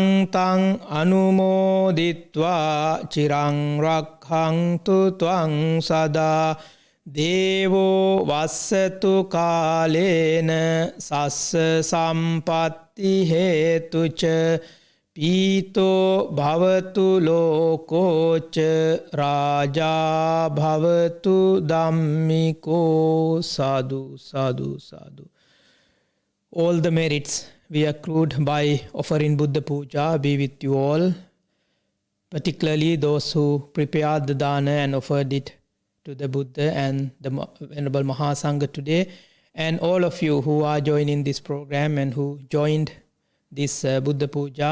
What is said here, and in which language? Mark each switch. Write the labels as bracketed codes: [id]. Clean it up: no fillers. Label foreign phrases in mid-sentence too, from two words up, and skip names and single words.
[pi] තං අනුමෝදිත්වා චිරං රක්ඛන්තු ත්වං සදා දේවෝ වස්සතු කාලේන සස්ස සම්පත්ති හේතුච පීතෝ භවතු ලෝකෝච රාජා භවතු ධම්මිකෝ සාදු සාදු සාදු. [en] All the merits we accrued by offering Buddha Puja be with you all, particularly those who prepared the dana and offered it to the Buddha and the Venerable Mahasangha today, and all of you who are joining this program and who joined this Buddha Puja.